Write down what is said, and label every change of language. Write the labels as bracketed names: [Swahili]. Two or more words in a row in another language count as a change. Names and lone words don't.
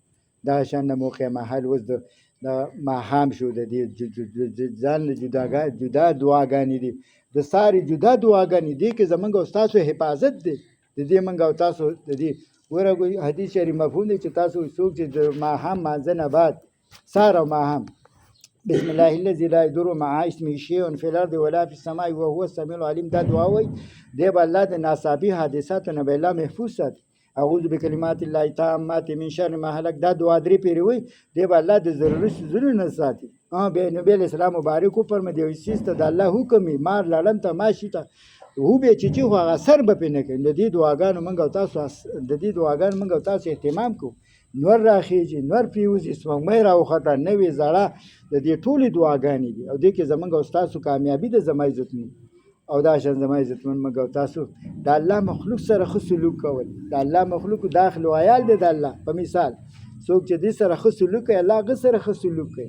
[Pashto] دغه شان د موقع محل اوس د ماښام شو د دې ځان له جدا دعاګانې دي د ساري جدا دعاګانې دي کې زمونږ او تاسو حفاظت دی د دې موږ او تاسو د دې ورغوي حدیث شریف مفهوم دی چې تاسو څوک چې د ماښام مانځه نه بعد سهار او ماښام [Arabic] بسم الله الذي لا يضر مع اسمه شيء في الارض ولا في السماء وهو السميع العليم [Pashto] دا دعا وایي دی به الله د ناڅاپي حادثاتو نه به الله محفوظ ساتي. [Arabic] اعوذ بکلمات الله التامات من شر ما هلك [Pashto] دا دعا درې پیرې وایي دی به الله د ضروري څیزونو نه ساتي. نبی [Arabic] علیه السلام [Pashto] مبارک وفرمایي یو څیز ته د الله حکم وي مار لړم ته ماشي ته هو به چې خو هغه اثر به پرې نه کوي. د دې دعاګانو موږ او تاسو اهتمام کوو. نور راخیږي نور پریوځي سپوږمۍ راوخته نوې زړه د دې ټولې دعاګانې دي او دې کې زموږ او ستاسو کامیابي ده زما عزتمن او دا شان زما عزتمن موږ او تاسو د الله مخلوق سره ښه سلوک کول د الله مخلوق داخل و عیال دی د الله په مثال څوک چې دې سره ښه سلوک کوي الله هغه سره ښه سلوک کوي.